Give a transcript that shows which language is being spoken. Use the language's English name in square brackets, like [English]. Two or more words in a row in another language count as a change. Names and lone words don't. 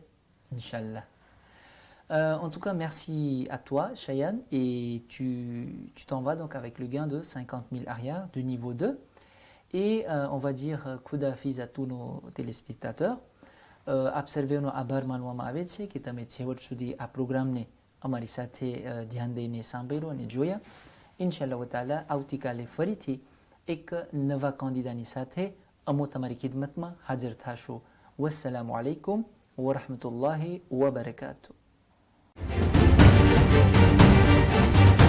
[French] Inch'Allah. En tout cas, merci à toi, Cheyenne, et tu t'en vas donc avec le gain de 50 000 arrières du niveau 2. Et on va dire Khudafiz à tous nos téléspectateurs. Observez nos [Gujarati] abar માનવામાં આવે છે કે તમે છેવટ સુધી આ પ્રોગ્રામને અમારી સાથે ધ્યાન દઈને સાંભળ્યો અને જોયા. [Arabic] إن شاء الله تعالى [Gujarati] આવતીકાલે ફરીથી એક નવા કેન્ડિડાની સાથે અમો તમારી ખિદમતમાં હાજર થાશું. [Arabic] والسلام عليكم ورحمة الله وبركاته.